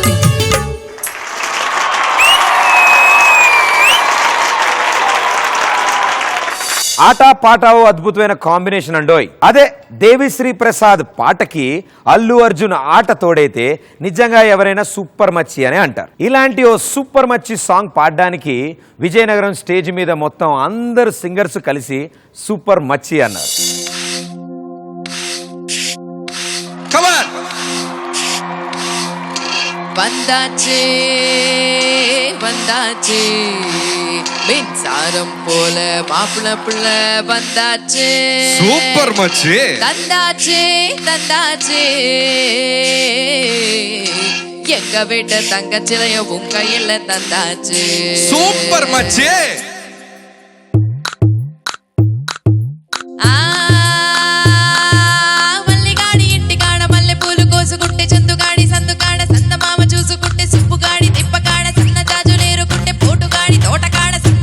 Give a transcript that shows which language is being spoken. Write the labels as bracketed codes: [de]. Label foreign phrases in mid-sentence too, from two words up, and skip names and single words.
[te] ఆట పాట ఓ అద్భుతమైన కాంబినేషన్ అండోయ్. అదే దేవిశ్రీ ప్రసాద్ పాటకి అల్లు అర్జున్ ఆట తోడైతే నిజంగా ఎవరైనా సూపర్ మచ్చి అని అంటారు. ఇలాంటి ఓ సూపర్ మచ్చి సాంగ్ పాడడానికి విజయనగరం స్టేజ్ మీద మొత్తం అందరు సింగర్స్ కలిసి సూపర్ మచ్చి అన్నారు. [ta] வந்தாச்சே வந்தாச்சே மின்சாரம் போல மாப்பிள புள்ள வந்தாச்சே [te] సూపర్ మచ్చి [ta] தந்தாச்சே தந்தாச்சே எங்க வீட்டு தங்கச்சிலைய உன் கையில தந்தாச்சே [te] సూపర్ మచ్చి మల్లిగాడి ఇంటికాడ మల్లె పూలు కోసుకుంటే చందుగాడి సందుకాడ సందమామ చూసుకుంటే సుప్పుగాడి తిప్పకాడ సన్న జాజులేరుకుంటే పోటుగాడి తోటకాడ సున్ను